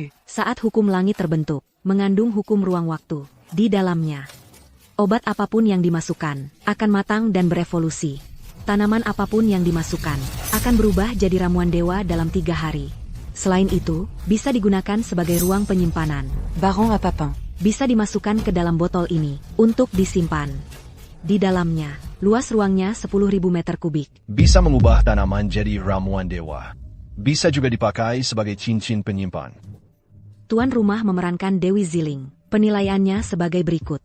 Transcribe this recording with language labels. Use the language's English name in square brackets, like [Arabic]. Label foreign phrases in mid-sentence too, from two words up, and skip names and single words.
[Indonesian] Saat hukum langit terbentuk, mengandung hukum ruang waktu di dalamnya. Obat apapun yang dimasukkan akan matang dan berevolusi. Tanaman apapun yang dimasukkan akan berubah jadi ramuan dewa dalam 3 hari. Selain itu, bisa digunakan sebagai ruang penyimpanan. Baron à Papin. Bisa dimasukkan ke dalam botol ini untuk disimpan. Di dalamnya, luas ruangnya 10.000 meter kubik. Bisa mengubah tanaman jadi ramuan dewa. Bisa juga dipakai sebagai cincin penyimpan. Tuan rumah memerankan Dewi Ziling. Penilaiannya sebagai berikut.